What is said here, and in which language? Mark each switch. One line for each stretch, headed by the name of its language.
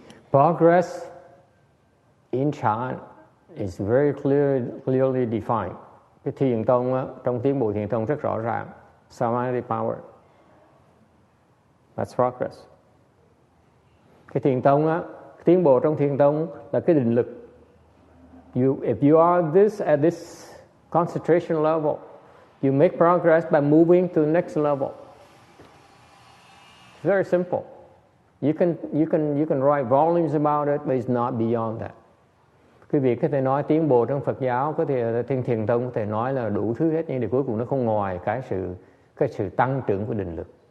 English: Progress in Chan is very clearly defined.
Vietnamese: Cái thiền tông á, trong tiến bộ thiền tông rất rõ ràng.
English: Samadhi power. That's progress.
Vietnamese: Cái thiền tông á, tiến bộ trong thiền tông là cái định lực.
English: If you are at this concentration level, you make progress by moving to the next level. It's very simple. You can write volumes about it, but it's not beyond that.
Vietnamese: Quý vị có thể nói tiến bộ trong Phật giáo, có thể trên thiền tông có thể nói là đủ thứ hết, nhưng điều cuối cùng nó không ngoài cái sự tăng trưởng của định lực.